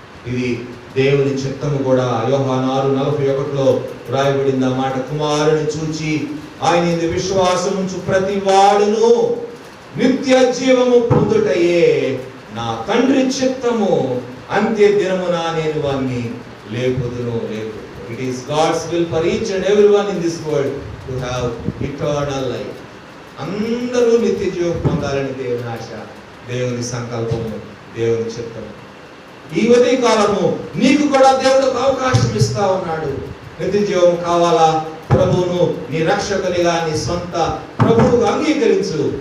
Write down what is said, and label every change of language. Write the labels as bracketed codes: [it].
[te] ఇది దేవుని చిత్తము కూడా. యోహాను 6:41లో రాయబడింది ఆ మాట. కుమారుని చూచి ఆయన విశ్వాసం ఉంచు ప్రతి వాడును నిత్య జీవము పొందుటయే నా తండ్రి చిత్తము, అంత్య దినమున నేను వారిని లేపుదును. [en] It is God's will for each and everyone in this world to have eternal life. [te] అందరూ నిత్య జీవం పొందాలని దేవుని ఆశ, దేవుని సంకల్పము, దేవుని చిత్తము. ఈ ఉదయ కాలము నీకు కూడా దేవుడు ఒక అవకాశం ఇస్తా ఉన్నాడు. నిత్య జీవం కావాలా? ప్రభువును నీ రక్షకునిగా, నీ సొంత ప్రభువుగా అంగీకరించు.